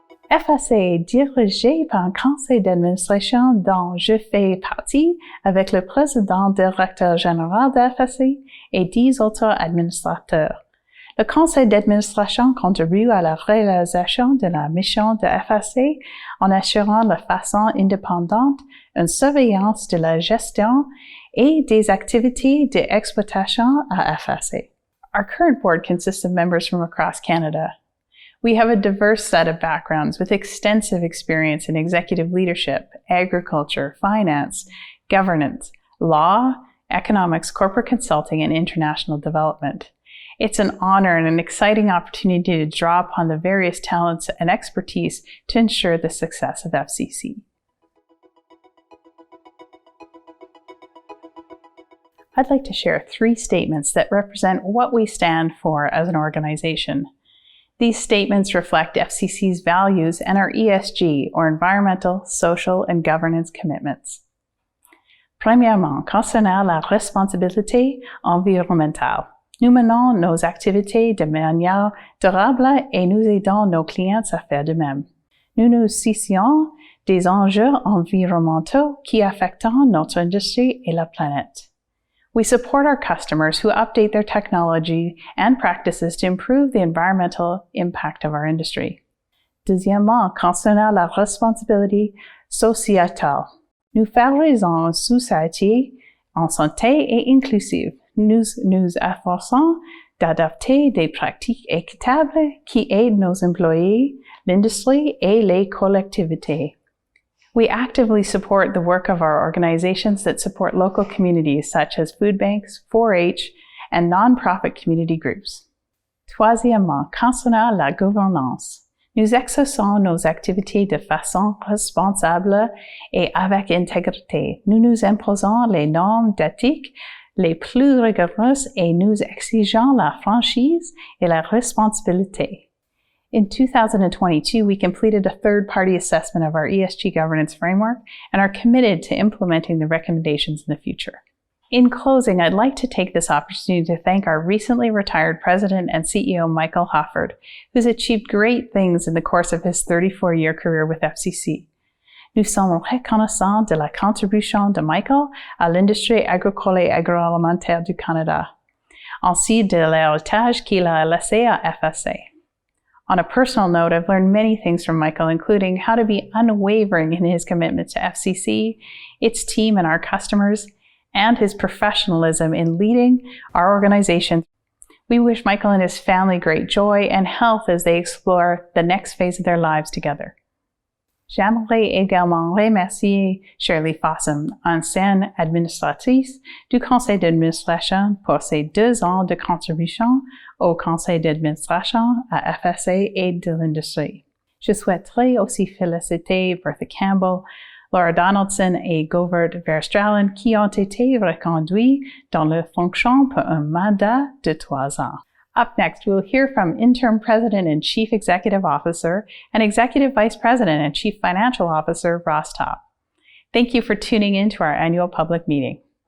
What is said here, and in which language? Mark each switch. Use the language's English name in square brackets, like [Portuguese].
[French] FAC est dirigé par un conseil d'administration dont je fais partie avec le président directeur général de FAC et 10 autres administrateurs. Le conseil d'administration contribue à la réalisation de la mission de FAC en assurant de façon indépendante une surveillance de la gestion et des activités d'exploitation à FAC. [English] Our current board consists of members from across Canada. We have a diverse set of backgrounds with extensive experience in executive leadership, agriculture, finance, governance, law, economics, corporate consulting, and international development. It's an honor and an exciting opportunity to draw upon the various talents and expertise to ensure the success of FCC. I'd like to share 3 statements that represent what we stand for as an organization. These statements reflect FCC's values and our ESG, or environmental, social, and governance commitments. [French] Premièrement, concernant la responsabilité environnementale. Nous menons nos activités de manière durable et nous aidons nos clients à faire de même. Nous nous soucions des enjeux environnementaux qui affectent notre industrie et la planète. [English] We support our customers who update their technology and practices to improve the environmental impact of our industry. [French] Deuxièmement, concernant la responsabilité sociétale. Nous favorisons une société en santé et inclusive. Nous nous efforçons d'adopter des pratiques équitables qui aident nos employés, l'industrie et les collectivités. [English] We actively support the work of our organizations that support local communities such as food banks, 4-H, and nonprofit community groups. [French] Troisièmement, concernant la gouvernance. Nous exerçons nos activités de façon responsable et avec intégrité. Nous nous imposons les normes d'éthique les plus rigoureuses et nous exigeons la franchise et la responsabilité. [English] In 2022, we completed a third-party assessment of our ESG governance framework and are committed to implementing the recommendations in the future. In closing, I'd like to take this opportunity to thank our recently retired President and CEO, Michael Halford, who's achieved great things in the course of his 34-year career with FCC. [French] Nous sommes reconnaissants de la contribution de Michael à l'industrie agricole et agroalimentaire du Canada, ainsi de l'héritage qu'il a laissé à FSA. [English] On a personal note, I've learned many things from Michael, including how to be unwavering in his commitment to FCC, its team, and our customers, and his professionalism in leading our organization. We wish Michael and his family great joy and health as they explore the next phase of their lives together. [French] J'aimerais également remercier Shirley Fossum, ancienne administratrice du conseil d'administration, pour ses 2 ans de contribution au conseil d'administration à FSA et de l'industrie. Je souhaiterais aussi féliciter Bertha Campbell, Laura Donaldson et Govert Verstralen qui ont été reconduits dans leurs fonctions pour un mandat de 3 ans. [English] Up next, we'll hear from Interim President and Chief Executive Officer and Executive Vice President and Chief Financial Officer, Ross Topp. Thank you for tuning in to our annual public meeting.